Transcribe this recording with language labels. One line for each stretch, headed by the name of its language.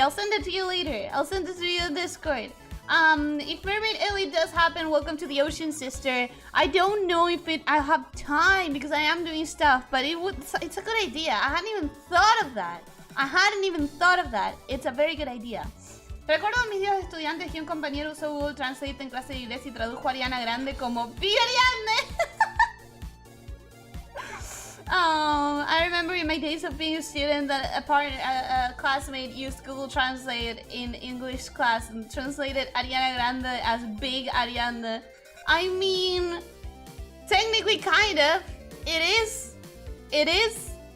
English: I'll send it to you later. I'll send it to you in Discord. If Mermaid Ellie does happen, welcome to the Ocean Sister. I don't know if I have time because I am doing stuff, but it's a good idea. I hadn't even thought of that. It's a very good idea.
Spanish: Recuerdo en mis días de estudiantes que un compañero usó Google Translate en clase de inglés y tradujo a Ariana Grande como "Viva Ariane".
English: I remember in my days of being a student that a classmate used Google Translate in English class and translated Ariana Grande as Big Ariana. I mean, technically kind of. It is.